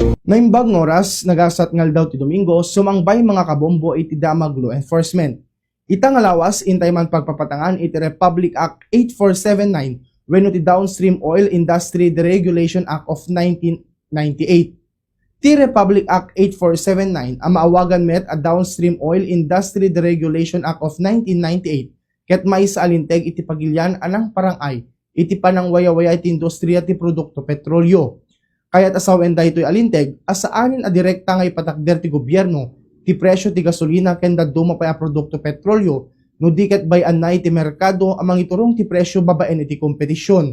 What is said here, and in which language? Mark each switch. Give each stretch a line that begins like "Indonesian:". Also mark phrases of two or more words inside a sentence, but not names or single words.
Iloko: Naimbag nga oras, nagasat ngal daw ti Domingo, sumangbay mga kabombo iti damag
English: law enforcement.
Iloko: Ita nga lawas, intay man pagpapatangan iti Republic Act 8479 wenno ti Downstream Oil Industry Deregulation Act of 1998. Ti Republic Act 8479 ang maawagan met a Downstream Oil Industry Deregulation Act of 1998 ket maisa alinteg iti pagilyan anang parangay iti panangwaya-waya iti industriya ti produkto petrolyo. Kaya't asawen da ito'y alinteg, asaanin a direkta nga ipatakder ti gobyerno, ti presyo ti gasolina ken daduma pa a produkto petrolyo, no diket bay anay ti merkado amang iturong ti presyo babaen iti kompetisyon.